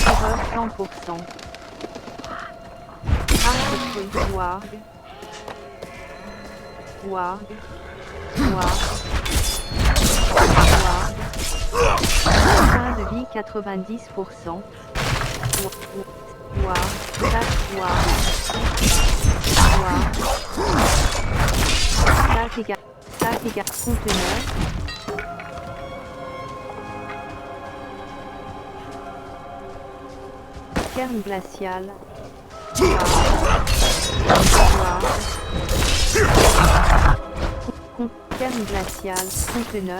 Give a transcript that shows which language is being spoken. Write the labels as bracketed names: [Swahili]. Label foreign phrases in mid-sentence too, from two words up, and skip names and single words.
[French] Fureur 100%. Arbre creux. Warg. Warg. Warg. Warg. Point de vie 90%. Warg. Tac. Warg. Warg. Tac égale. Conteneur. Cairn glacial. Cairn glacial. Conteneur.